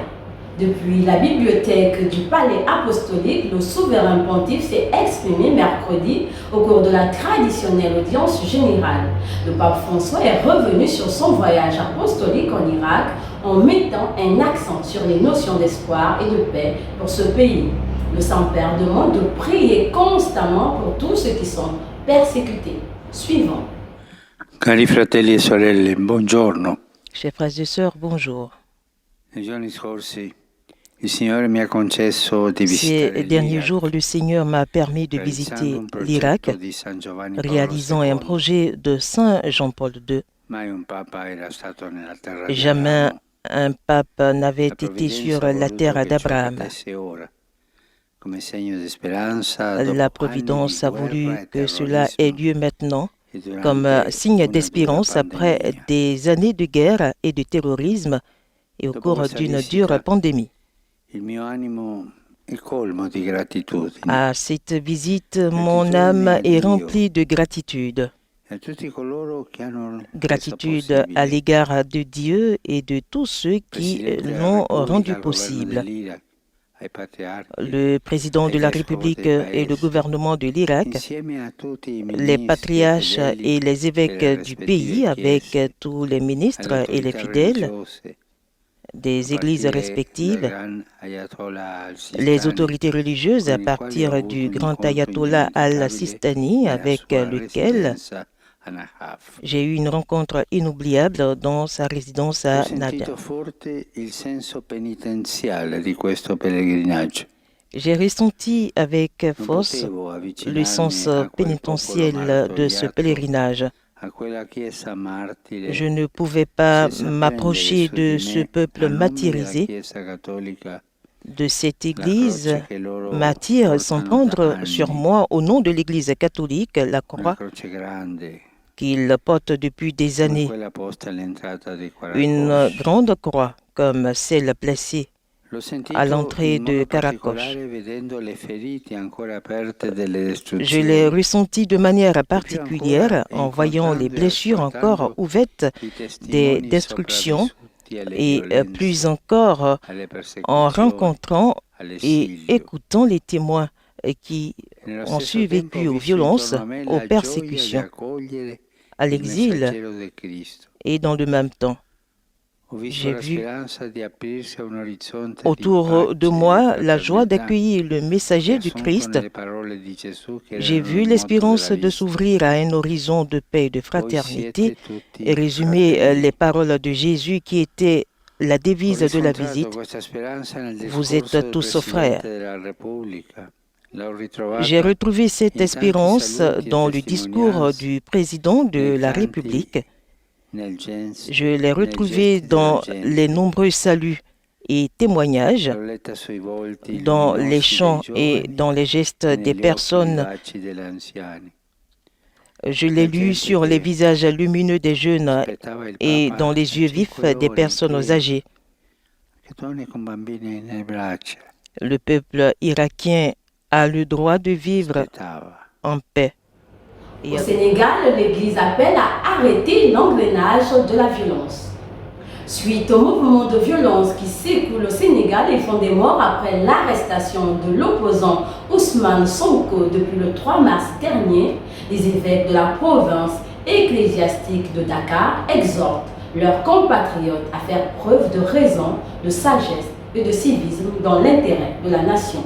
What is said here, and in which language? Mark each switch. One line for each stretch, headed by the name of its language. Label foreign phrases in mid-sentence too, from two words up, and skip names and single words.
French: Depuis la bibliothèque du Palais apostolique, le souverain pontife s'est exprimé mercredi au cours de la traditionnelle audience générale. Le pape François est revenu sur son voyage apostolique en Irak en mettant un accent sur les notions d'espoir et de paix pour ce pays. Le Saint-Père demande de prier constamment pour tous ceux qui sont persécutés. Suivant.
Italian: Cari fratelli e sorelle, buongiorno.
French: Chers frères et sœurs, bonjour.
Italian: Nei giorni scorsi il Signore mi ha concesso di
French: Ces
Italian: visitare
French: derniers jours, le Seigneur m'a permis de visiter l'Irak, réalisant un projet de Saint Jean-Paul II.
Italian: Mai un papa era stato nella terra di
French: Jamais
Italian: Abramo.
French: un pape n'avait
Italian: La
French: été
Italian: provvidenza
French: sur
Italian: ha
French: la
Italian: voluto
French: terre
Italian: che ciò
French: d'Abraham.
Italian: accadesse ora, come segno di speranza, dopo
French: La
Italian: anni
French: Providence
Italian: di
French: a
Italian: guerra
French: voulu
Italian: e
French: que cela ait
Italian: terrorismo
French: lieu maintenant,
Italian: e durante
French: comme signe
Italian: una
French: d'espérance
Italian: dura
French: après
Italian: pandemia.
French: des années de guerre et de terrorisme et au
Italian: Dopo
French: cours
Italian: questa
French: d'une
Italian: visita,
French: dure pandémie.
Italian: il mio animo è colmo di gratitudine
French: À cette visite, mon âme est remplie de gratitude.
Italian: a tutti coloro che hanno reso
French: Gratitude à
Italian: possibile
French: l'égard de Dieu et de tous ceux qui
Italian: Presidente della
French: l'ont
Italian: Repubblica,
French: rendu
Italian: al governo
French: possible.
Italian: dell'Iraq, ai patriarchi,
French: Le président de la République et le gouvernement de l'Irak,
Italian: insieme a tutti i
French: les
Italian: ministri,
French: patriarches
Italian: fedeli
French: et les évêques
Italian: delle
French: du
Italian: rispettive
French: pays, avec
Italian: chiese,
French: tous les
Italian: alle
French: ministres et les
Italian: autorità
French: fidèles
Italian: religiose,
French: des
Italian: a
French: églises
Italian: partire dal
French: respectives,
Italian: Gran Ayatollah
French: les
Italian: al-Sistani,
French: autorités religieuses, à
Italian: con il quale ho
French: partir
Italian: avuto
French: du
Italian: un
French: grand
Italian: incontro
French: ayatollah
Italian: indimenticabile
French: al-Sistani,
Italian: nella
French: avec
Italian: sua
French: lequel
Italian: residenza a Nahaf.
French: j'ai eu une rencontre inoubliable dans sa résidence à
Italian: Ho
French: Nada.
Italian: sentito forte il senso penitenziale di questo pellegrinaggio.
French: J'ai ressenti avec
Italian: Non
French: force
Italian: potevo
French: le
Italian: avvicinarmi
French: sens
Italian: a quel popolo
French: pénitentiel de ce
Italian: martoriato,
French: pèlerinage.
Italian: a quella chiesa martire,
French: Je ne pouvais pas
Italian: senza
French: m'approcher
Italian: prendere
French: de
Italian: su
French: ce
Italian: di me,
French: peuple
Italian: a nome della
French: martyrisé,
Italian: Chiesa cattolica,
French: de cette
Italian: la
French: Église
Italian: croce che loro
French: martyre, sans
Italian: portano da
French: prendre sur
Italian: anni,
French: moi, au nom de l'Église catholique, la
Italian: una
French: croix
Italian: croce grande,
French: qu'ils portent depuis des
Italian: come
French: années.
Italian: quella posta all'entrata di
French: Une
Italian: Karakosh.
French: grande croix, comme celle placée
Italian: L'ho
French: à
Italian: sentito
French: l'entrée
Italian: in
French: de
Italian: modo
French: Karakosh.
Italian: particolare vedendo le ferite ancora aperte delle
French: Je l'ai
Italian: distruzioni.
French: ressenti de manière
Italian: E più
French: particulière
Italian: ancora,
French: en voyant les
Italian: incontrando e
French: blessures encore
Italian: ascoltando
French: ouvertes
Italian: i
French: des
Italian: testimoni
French: destructions
Italian: sopravvissuti alle
French: et plus
Italian: violenze,
French: encore
Italian: alle
French: en
Italian: persecuzioni,
French: rencontrant et
Italian: all'esilio.
French: écoutant les témoins qui
Italian: E nello
French: ont
Italian: stesso
French: survécu
Italian: tempo ho
French: aux
Italian: visto
French: violences,
Italian: intorno a me
French: aux
Italian: la gioia di
French: persécutions,
Italian: accogliere
French: à
Italian: il
French: l'exil
Italian: messaggero del Cristo.
French: et dans le même temps.
Italian: Ho visto
French: J'ai
Italian: la
French: vu
Italian: speranza di aprirsi a un orizzonte di
French: autour de
Italian: pace e
French: moi
Italian: di
French: la joie
Italian: fraternità
French: d'accueillir le messager du
Italian: riassunto
French: Christ.
Italian: nelle parole di Gesù che
French: J'ai
Italian: erano
French: vu
Italian: il motto
French: l'espérance
Italian: della
French: de
Italian: vita.
French: s'ouvrir à un horizon de paix et de
Italian: Voi
French: fraternité
Italian: siete tutti
French: et résumer
Italian: fratelli.
French: les paroles de Jésus qui étaient la
Italian: Ho
French: devise de la
Italian: riscontrato
French: visite.
Italian: questa speranza nel
French: Vous
Italian: discorso
French: êtes
Italian: del
French: tous
Italian: Presidente
French: frères.
Italian: della Repubblica. L'ho
French: J'ai
Italian: ritrovata
French: retrouvé cette
Italian: in tanti
French: espérance
Italian: saluti e
French: dans le discours
Italian: testimonianze,
French: du président de
Italian: nei
French: la
Italian: canti,
French: République.
Italian: nel gens,
French: Je l'ai
Italian: nei
French: retrouvé
Italian: gesti della
French: dans
Italian: gente.
French: les nombreux saluts et témoignages,
Italian: L'ho letta sui volti
French: dans les
Italian: luminosi dei
French: chants et
Italian: giovani
French: dans les gestes
Italian: e
French: des
Italian: negli occhi
French: personnes.
Italian: vivaci degli anziani.
French: Je l'ai
Italian: La
French: lu
Italian: gente
French: sur les
Italian: che
French: visages lumineux des jeunes
Italian: aspettava il
French: et
Italian: Papa
French: dans les
Italian: a
French: yeux vifs
Italian: 5
French: des
Italian: ore in
French: personnes
Italian: piedi,
French: âgées.
Italian: che donne con bambini nelle braccia,
French: Le peuple irakien a le droit de vivre
Italian: aspettava.
French: en paix. Et Au Sénégal, l'Église appelle à arrêter l'engrenage de la violence. Suite au mouvement de violence qui secoue le Sénégal et font des morts après l'arrestation de l'opposant Ousmane Sonko depuis le 3 mars dernier, les évêques de la province ecclésiastique de Dakar exhortent leurs compatriotes à faire preuve de raison, de sagesse et de civisme dans l'intérêt de la nation.